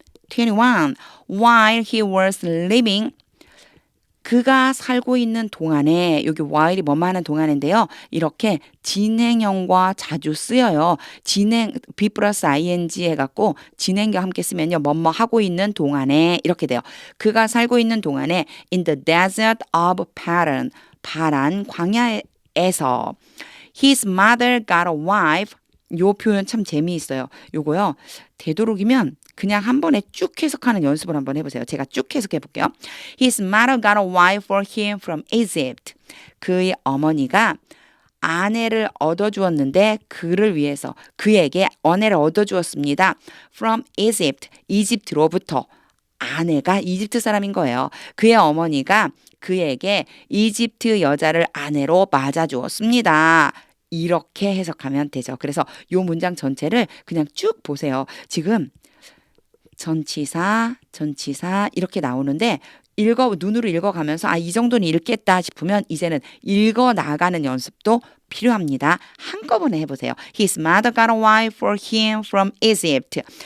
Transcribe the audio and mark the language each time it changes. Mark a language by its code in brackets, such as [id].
[en] 21. While he was living. [ko] 그가 살고 있는 동안에 여기 while이 뭐뭐 하는 동안인데요. 이렇게 진행형과 자주 쓰여요. 진행 be 플러스 ing 해갖고 진행과 함께 쓰면요. 뭐뭐 하고 있는 동안에 이렇게 돼요. 그가 살고 있는 동안에 [en] in the desert of Paran. [ko] 파란 광야에서 [en] his mother got a wife. [ko] 요 표현 참 재미있어요. 요거요. 되도록이면 그냥 한 번에 쭉 해석하는 연습을 한번 해보세요. 제가 쭉 해석해 볼게요. [en] His mother got a wife for him from Egypt. [ko] 그의 어머니가 아내를 얻어주었는데 그를 위해서 그에게 아내를 얻어주었습니다. [en] From Egypt. [ko] 이집트로부터. 아내가 이집트 사람인 거예요. 그의 어머니가 그에게 이집트 여자를 아내로 맞아주었습니다. 이렇게 해석하면 되죠. 그래서 이 문장 전체를 그냥 쭉 보세요. 지금 전치사 이렇게 나오는데 눈으로 읽어가면서 이 정도는 읽겠다 싶으면 이제는 읽어 나가는 연습도 필요합니다. 한꺼번에 해보세요. [en] His mother got a wife for him from Egypt.